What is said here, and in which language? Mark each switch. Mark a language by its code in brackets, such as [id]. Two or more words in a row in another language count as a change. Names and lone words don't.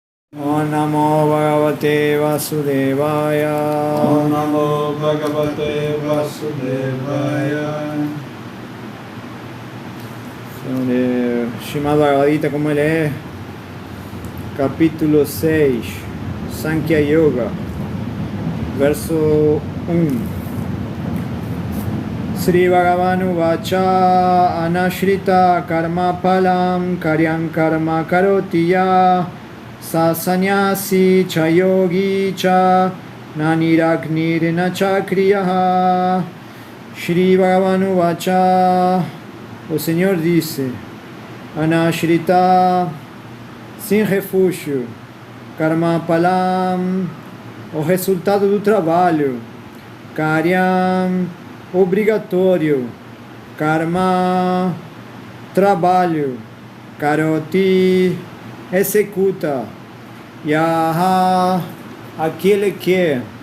[sa] Om Namo Bhagavate Vasudevaya. Om Namo Bhagavate Vasudevaya. [pt] Sobre Srimad Bhagavad Gita, como ele é, capítulo 6, Sankhya Yoga, verso 1. [sa] Sri Bhagavanu Vacha Anashrita Karma Palam Karyam Karma Karotiya Sa Sanyasi Cha Yogi Cha Naniragnir Nacha Kriyaha. Sri Bhagavanu Vacha, [pt] o Senhor disse: Anashrita, sem refúgio, [sa] Karma Palam, [pt] o resultado do trabalho, Karyam, obrigatório, Karma, trabalho, Karoti, executa, Yaha, aquele que,